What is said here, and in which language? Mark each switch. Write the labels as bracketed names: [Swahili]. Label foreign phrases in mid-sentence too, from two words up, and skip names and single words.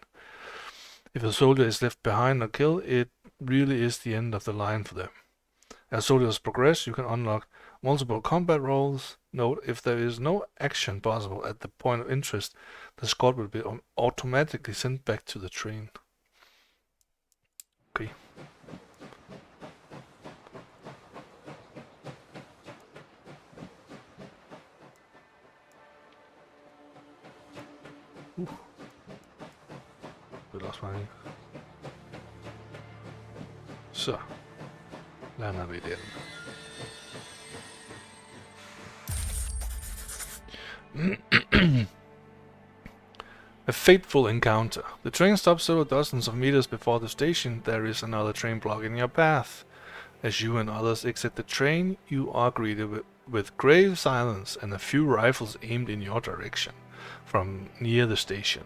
[English] If a soldier is left behind or killed, it really is the end of the line for them. As soldiers progress, you can unlock multiple combat roles. Note, if there is no action possible at the point of interest, the squad will be automatically sent back to the train. [Danish] Okay. Det er også meget. Så lander vi den. [English] A fateful encounter. The train stops several dozens of meters before the station. There is another train blocking your path. As you and others exit the train, you are greeted with grave silence and a few rifles aimed in your direction from near the station.